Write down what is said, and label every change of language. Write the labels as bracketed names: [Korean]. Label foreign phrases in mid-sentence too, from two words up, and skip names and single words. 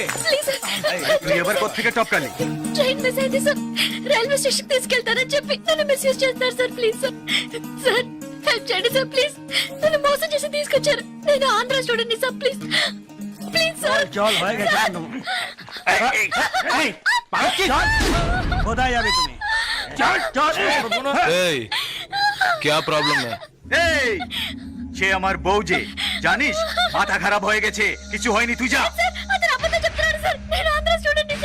[English] please sir. [Bangla] তুই এবার কোত্থেকে টপকালি [English] train miss [Telugu] అయింది సార్. [English] railway station [Telugu] తీసుకెళ్తారని చెప్పి నన్ను మిస్యూజ్ చేస్తున్నారు సార్. [English] please sir. sir help [Telugu] చేయండి [English] sir please. [Telugu] నన్ను మోసం చేసి తీసుకొచ్చారు. నేను ఆంధ్ర స్టూడెంట్ ని [English] sir. please please sir. [Bangla] চল হয়ে গেছে একদম। এই, পারছি? কোথায় যাবে তুমি চল চল [Hindi] এই क्या प्रॉब्लम है? [Bangla] এই সে আমার বউ যে জানিস মাথা খারাপ হয়ে গেছে কিছু হয়নি তুই যা [Telugu] సార్ అతను అబద్ధం చెప్తున్నాడు సార్. నేను ఆంధ్ర [English] student ni sir.